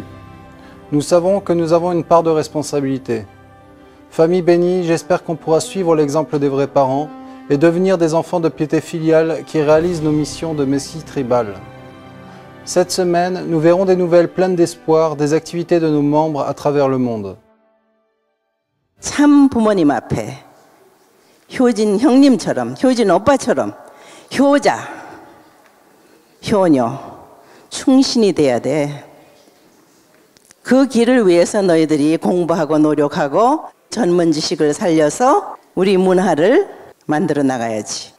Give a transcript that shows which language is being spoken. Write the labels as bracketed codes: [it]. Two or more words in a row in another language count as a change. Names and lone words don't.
[fr] Nous savons que nous avons une part de responsabilité. Famille bénie, j'espère qu'on pourra suivre l'exemple des vrais parents et devenir des enfants de piété filiale qui réalisent nos missions de messie tribal. Cette semaine, nous verrons des nouvelles pleines d'espoir des activités de nos membres à travers le monde. [ko] 참 부모님 앞에 효진 형님처럼, 효진 오빠처럼 효자, 효녀, 충신이 돼야 돼. 그 길을 위해서 너희들이 공부하고 노력하고 전문 지식을 살려서 우리 문화를 만들어 나가야지.